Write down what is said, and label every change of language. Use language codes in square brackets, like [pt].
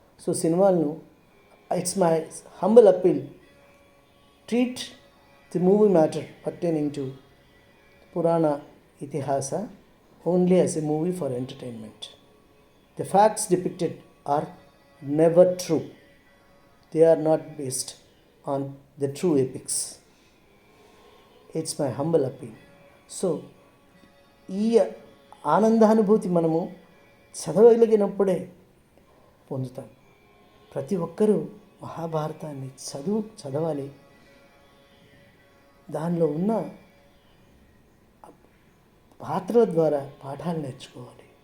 [en] So సినిమాలను, it's my humble appeal, treat the movie matter pertaining to Purana Itihasa only as a movie for entertainment. The facts depicted are never true. They are not based on the true epics. It's my humble appeal. [te] So, ఈ ఆనందానుభూతి మనము చదవగలిగినప్పుడే పొందుతాం. ప్రతి ఒక్కరూ మహాభారతాన్ని చదవాలి. దానిలో ఉన్న పాత్రల ద్వారా పాఠాలు నేర్చుకోవాలి.